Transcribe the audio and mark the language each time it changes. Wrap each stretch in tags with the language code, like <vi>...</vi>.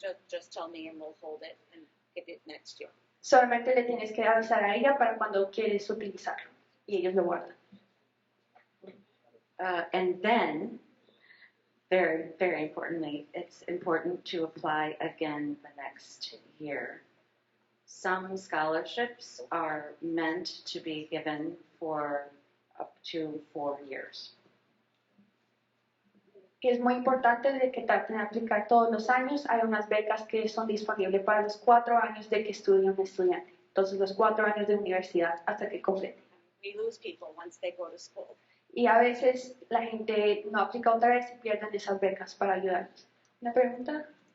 <en>Just tell me and we'll hold it and get it next year.</en> <es>Solamente le tienes que avisar a ella para cuando quieres utilizarlo y ellos lo guardan.</es> <en>And then, very, very importantly, it's important to apply again the next year. Some scholarships are meant to be given for up to 4 years.</en> <es>Que es muy importante de que traten de aplicar todos los años. Hay unas becas que son disponibles para los 4 años de que estudie un estudiante. Entonces, los 4 años de universidad hasta que complete.</es> <en>We lose people once they go to school.</en> <es>Y a veces la gente no aplica otra vez y pierden esas becas para ayudarlos. ¿Una pregunta?</es>